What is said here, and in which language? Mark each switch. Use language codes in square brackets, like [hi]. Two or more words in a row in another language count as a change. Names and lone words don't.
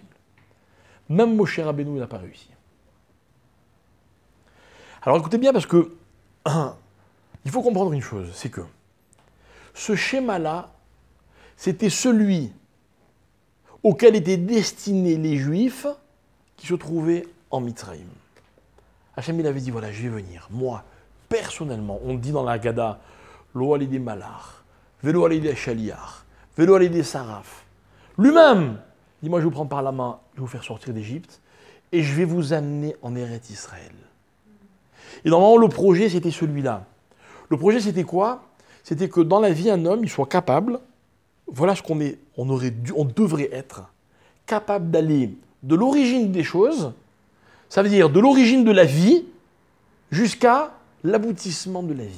[fr] Même Moshe Rabbeinu, il n'a pas réussi. Alors écoutez bien, parce que il faut comprendre une chose, c'est que ce schéma-là, c'était celui auquel étaient destinés les Juifs qui se trouvaient en Mitzraïm. Hachem, il avait dit, voilà, je vais venir. Moi, personnellement, on dit dans la Haggadah, [he] לא על ידי מלאך ולא על ידי שליח ולא על ידי שרף. [fr] Lui-même, il dit, moi, je vais vous prendre par la main, je vais vous faire sortir d'Égypte, et je vais vous amener en Eretz Israël. Et normalement, le projet, c'était celui-là. Le projet, c'était quoi? C'était que dans la vie, un homme, il soit capable, voilà ce qu'on est, on devrait être, capable d'aller de l'origine des choses, ça veut dire de l'origine de la vie, jusqu'à l'aboutissement de la vie.